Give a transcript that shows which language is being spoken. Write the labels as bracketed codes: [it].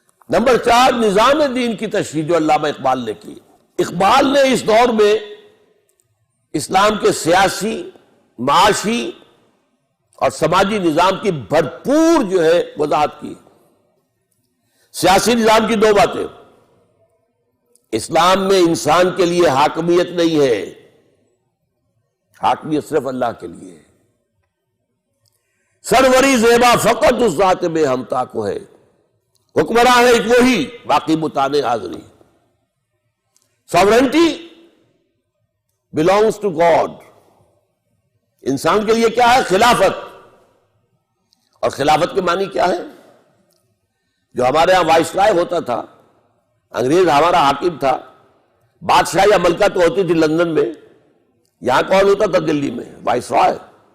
[ur] Number 4، نظام دین کی تشریح جو علامہ اقبال نے کی۔ اقبال نے اس دور میں اسلام کے سیاسی، معاشی اور سماجی نظام کی بھرپور جو ہے وضاحت کی۔ سیاسی نظام کی 2 باتیں، اسلام میں انسان کے لیے حاکمیت نہیں ہے، حاکمیت صرف اللہ کے لیے ہے. سروری زیبا فقط اس ذات بے ہمتا کو ہے. حکمراں ہے ایک وہی، باقی بتانے حاضری. [en] Sovereignty belongs to God. [ur] انسان کے لیے کیا ہے؟ خلافت. اور خلافت کے معنی کیا ہے؟ جو ہمارے ہاں وائسرائے ہوتا تھا، انگریز ہمارا حاکم تھا، بادشاہ یا ملکہ تو ہوتی تھی لندن میں، یہاں کون ہوتا تھا؟ دلی میں وائسرائے.